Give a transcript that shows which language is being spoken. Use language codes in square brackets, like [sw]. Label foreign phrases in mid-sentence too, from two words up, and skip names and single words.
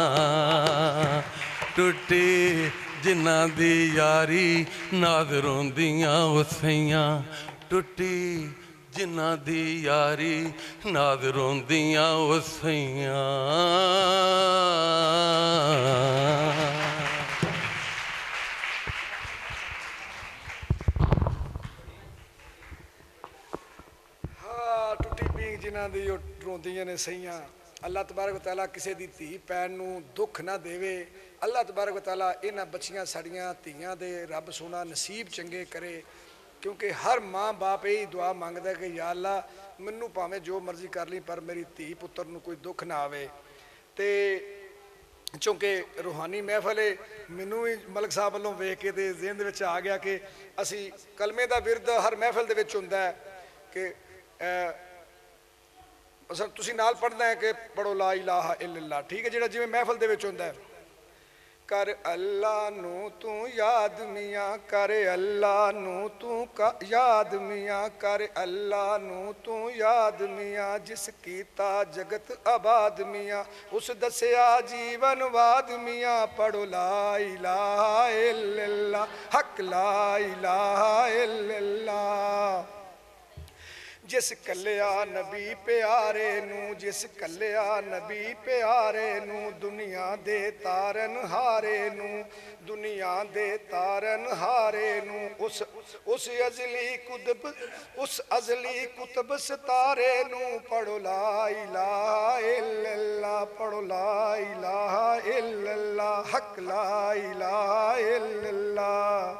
[pa] ਟੁੱਟੀ ਜਿਨ੍ਹਾਂ ਦੀ ਯਾਰੀ ਨਾਜ਼ ਰੋਂਦੀਆਂ ਉਹ ਸਈਆਂ ਟੁੱਟੀ ਜਿਨ੍ਹਾਂ ਦੀ ਯਾਰੀ ਨਾਜ਼ ਰੋਂਦੀਆਂ ਉਹ ਸਈਆਂ ਜਿਨ੍ਹਾਂ ਦੀ ਉਹ ਰੋਂਦੀਆਂ ਨੇ ਸਈਆਂ [ar] الله تبارك وتعالى [pa] ਕਿਸੇ ਦੀ ਧੀ ਪੈਣ ਨੂੰ ਦੁੱਖ ਨਾ ਦੇਵੇ [ar] الله تبارك و [pa] तआला ਇਹਨਾਂ ਬੱਚੀਆਂ ਸਾਡੀਆਂ ਧੀਆਂ ਦੇ ਰੱਬ ਸੋਹਣਾ ਨਸੀਬ ਚੰਗੇ ਕਰੇ ਕਿਉਂਕਿ ਹਰ ਮਾਂ ਬਾਪ ਇਹ ਦੁਆ ਮੰਗਦਾ ਕਿ [ar] يا الله [pa] ਮੈਨੂੰ ਭਾਵੇਂ ਜੋ ਮਰਜ਼ੀ ਕਰ ਲਈ ਪਰ ਮੇਰੀ ਧੀ ਪੁੱਤਰ ਨੂੰ ਕੋਈ ਦੁੱਖ ਨਾ ਆਵੇ ਤੇ ਚੂੰਕਿ ਰੂਹਾਨੀ ਮਹਿਫਲ ਹੈ ਮੈਨੂੰ ਵੀ ਮਲਕ ਸਾਹਿਬ ਵੱਲੋਂ ਵੇਖ ਕੇ ਤੇ ਜ਼ਿਹਨ ਦੇ ਵਿੱਚ ਆ ਗਿਆ ਕਿ ਅਸੀਂ ਕਲਮੇ ਦਾ ਵਿਰਦ ਹਰ ਮਹਿਫਲ ਦੇ ਵਿੱਚ ਹੁੰਦਾ ਹੈ ਕਿ ਅਸਲ ਤੁਸੀਂ ਨਾਲ ਪੜ੍ਹਨਾ ਹੈ ਕਿ ਪੜੋ [ar] لا إله إلا الله [pa] ਠੀਕ ਹੈ ਜਿਹੜਾ ਜਿਵੇਂ ਮਹਿਫਲ ਦੇ ਵਿੱਚ ਹੁੰਦਾ ਹੈ ਕਰ ਅੱਲਾਹ ਨੂੰ ਤੂੰ ਯਾਦ ਮੀਆਂ ਕਰ ਅੱਲਾਹ ਨੂੰ ਤੂੰ ਯਾਦ ਮੀਆਂ ਕਰ ਅੱਲਾਹ ਨੂੰ ਤੂੰ ਯਾਦ ਮੀਆਂ ਜਿਸ ਕੀਤਾ ਜਗਤ ਆਬਾਦ ਮੀਆਂ ਉਸ ਦੱਸਿਆ ਜੀਵਨ ਵਾਦ ਮੀਆਂ ਪੜ੍ਹੋ [ar] لا إله إلا الله حق لا إله إلا الله [pa] ਜਿਸ ਕੱਲਿਆ ਨਬੀ ਪਿਆਰੇ ਨੂੰ, ਜਿਸ ਕੱਲਿਆ ਨਬੀ ਪਿਆਰੇ ਨੂੰ, ਦੁਨੀਆ ਦੇ ਤਾਰਨ ਹਾਰੇ ਨੂੰ, ਦੁਨੀਆ ਦੇ ਤਾਰਨ ਹਾਰੇ ਨੂੰ, ਉਸ ਅਜ਼ਲੀ ਕੁਤਬ ਸਿਤਾਰੇ ਨੂੰ, ਪੜੋ [ar] لا إله إلا الله, [pa] ਪੜੋ [ar] لا إله إلا الله, حق لا إله إلا الله.